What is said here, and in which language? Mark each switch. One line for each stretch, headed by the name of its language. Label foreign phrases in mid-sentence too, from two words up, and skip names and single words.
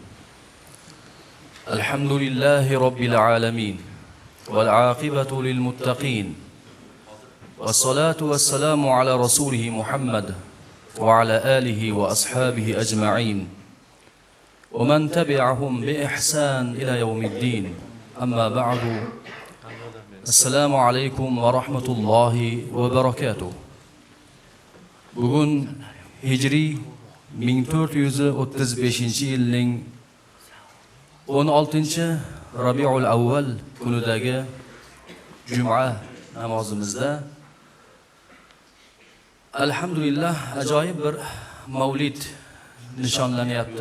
Arabic: الحمد لله رب العالمين والعاقبة للمتقين والصلاة والسلام على رسوله محمد وعلى آله وأصحابه أجمعين ومن تبعهم بإحسان إلى يوم الدين. أما بعد، السلام عليكم ورحمة الله وبركاته.
Uzbek: Bugun hijriy 1435 yilning 16 Rabiul Avval kunidagi Juma namozimizda alhamdulillah ajoyib bir mavlid nishonlanyapti.